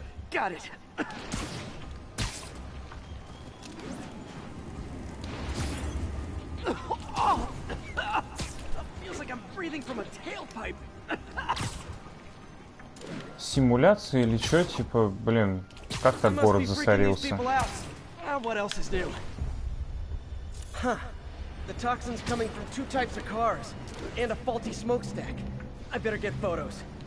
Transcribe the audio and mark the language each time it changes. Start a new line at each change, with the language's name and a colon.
English: Got it. Oh, feels like I'm breathing from a tailpipe.
Russian: Симуляция или чё, типа, блин, как так город засорился?
English: What else is new? Huh. The toxin's coming from 2 types of cars and a faulty smokestack. I better get photos.